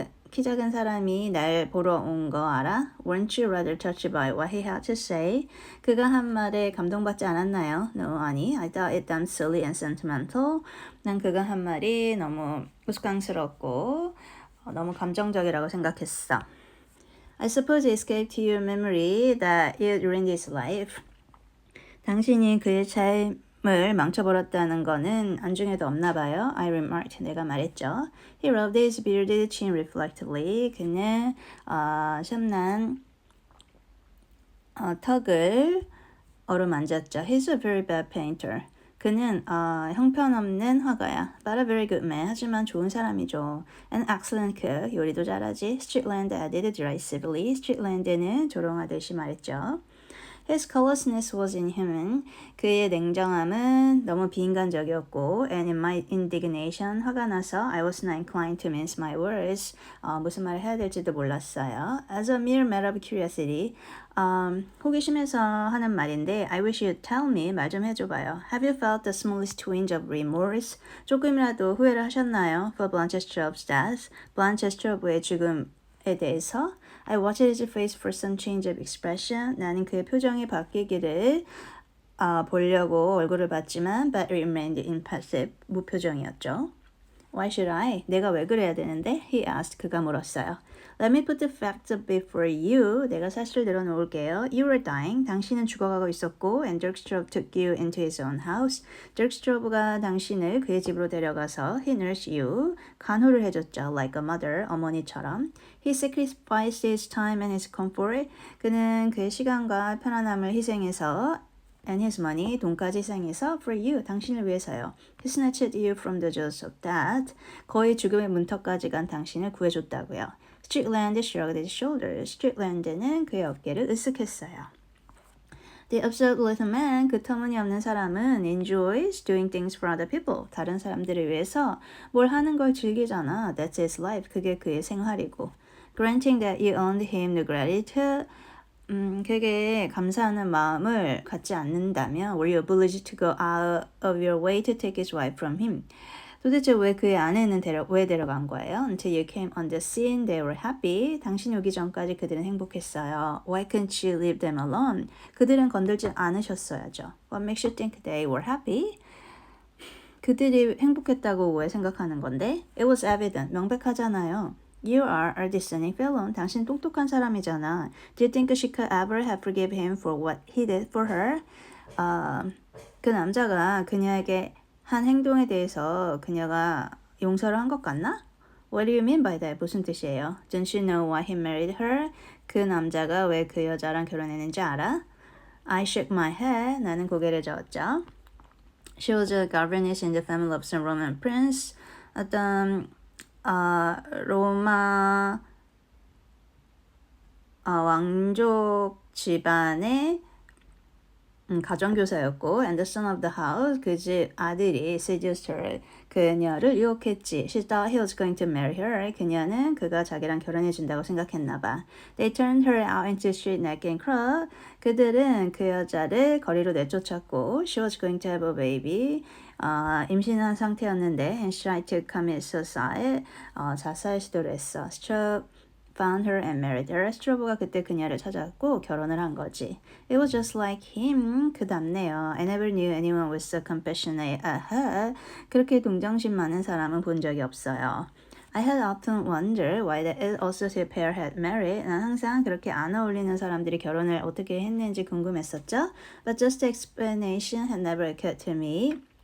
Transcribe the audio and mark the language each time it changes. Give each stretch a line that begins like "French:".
Korean: 키 작은 사람이 날 보러 온 거 알아?
English: Weren't you rather touched by what he had to say?
Korean: 그가 한 말에 감동받지 않았나요?
English: No,
Korean: 아니.
English: I thought it damn silly and sentimental.
Korean: 난 그가 한 말이 너무 우스꽝스럽고 너무 감정적이라고 생각했어.
English: I suppose it escaped to your memory that it ruined his life.
Korean: 당신이 그의 삶을 망쳐버렸다는 거는 안중에도 없나 봐요.
English: I remarked.
Korean: 내가 말했죠.
English: He rubbed his bearded chin reflectively.
Korean: 그는 샴난 턱을 어루만졌죠.
English: He's a very bad painter.
Korean: 그는 형편없는 화가야.
English: But a very good man.
Korean: 하지만 좋은 사람이죠.
English: An excellent cook.
Korean: 요리도 잘하지.
English: Strickland added derisively.
Korean: Strickland는 조롱하듯이 말했죠.
English: His callousness was inhuman.
Korean: 그의 냉정함은 너무 비인간적이었고,
English: and in my indignation,
Korean: 화가 나서
English: I was not inclined to mince my words.
Korean: 무슨 말을 해야 될지도 몰랐어요.
English: As a mere matter of curiosity,
Korean: 호기심에서 하는 말인데,
English: I wish you'd tell me.
Korean: 말 좀 해줘봐요.
English: Have you felt the smallest twinge of remorse?
Korean: 조금이라도 후회를 하셨나요?
English: For Blanche Strobe's death.
Korean: Blanche Strobe의 죽음에 대해서.
English: I watched his face for some change of expression.
Korean: 나는 그의 표정이 바뀌기를 보려고 얼굴을 봤지만
English: but remained impassive.
Korean: 무표정이었죠.
English: Why should I?
Korean: 내가 왜 그래야 되는데?
English: He asked.
Korean: 그가 물었어요.
English: Let me put the facts before you.
Korean: 내가 사실을 내려놓을게요.
English: You were dying.
Korean: 당신은 죽어가고 있었고
English: and Dirk Strobe took you into his own house.
Korean: Dirk Strobe가 당신을 그의 집으로 데려가서
English: he nursed you.
Korean: 간호를 해줬죠.
English: Like a mother.
Korean: 어머니처럼.
English: He sacrificed his time and his comfort.
Korean: 그는 그의 시간과 편안함을 희생해서
English: and his money,
Korean: 돈까지 희생해서
English: for you,
Korean: 당신을 위해서요.
English: He snatched you from the jaws of death.
Korean: 거의 죽음의 문턱까지 간 당신을 구해줬다고요.
English: Strickland shrugged his shoulders.
Korean: Strickland는 그의 어깨를 으쓱했어요.
English: The absurd little man,
Korean: 그 터무니없는 사람은
English: enjoys doing things for other people.
Korean: 다른 사람들을 위해서 뭘 하는 걸 즐기잖아.
English: That's his life.
Korean: 그게 그의 생활이고.
English: Granting that you earned him the gratitude.
Korean: 그게 감사하는 마음을 갖지 않는다면
English: were you obliged to go out of your way to take his wife from him?
Korean: 도대체 왜 그의 아내는 왜 데려간 거예요?
English: Until you came on the scene, they were happy.
Korean: 당신이 오기 전까지 그들은 행복했어요.
English: Why couldn't you leave them alone?
Korean: 그들은 건들지 않으셨어야죠.
English: What makes you think they were happy?
Korean: 그들이 행복했다고 왜 생각하는 건데?
English: It was evident.
Korean: 명백하잖아요.
English: You are a discerning fellow.
Korean: 당신 똑똑한 사람이잖아.
English: Do you think she could ever have forgive him for what he did for her?
Korean: 그 남자가 그녀에게 한 행동에 대해서 그녀가 용서를 한 것 같나?
English: What do you mean by that?
Korean: 무슨 뜻이에요?
English: Don't you know why he married her?
Korean: 그 남자가 왜 그 여자랑 결혼했는지 알아?
English: I shook my head.
Korean: 나는 고개를 저었죠.
English: She was a governess in the family of some Roman prince.
Korean: 어떤 로마 왕족 집안의 가정교사였고
English: and the son of the house
Korean: 그 집 아들이
English: seduced her
Korean: 그녀를 유혹했지.
English: She thought he was going to marry her.
Korean: 그녀는 그가 자기랑 결혼해준다고 생각했나 봐.
English: They turned her out into the street naked and crowd.
Korean: 그들은 그 여자를 거리로 내쫓았고
English: She was going to have a baby.
Korean: 임신한 상태였는데
English: and she tried to commit suicide.
Korean: 자살 시도를 했어.
English: Strobe found her and married her.
Korean: 스트로브가 그때 그녀를 찾았고 결혼을 한 거지.
English: It was just like him.
Korean: 그답네요.
English: I never knew anyone was so compassionate as her.
Korean: 그렇게 동정심 많은 사람은 본 적이 없어요.
English: I had often wondered why the associate pair had married.
Korean: 난 항상 그렇게 안 어울리는 사람들이 결혼을 어떻게 했는지 궁금했었죠.
English: But just the explanation had never occurred to me.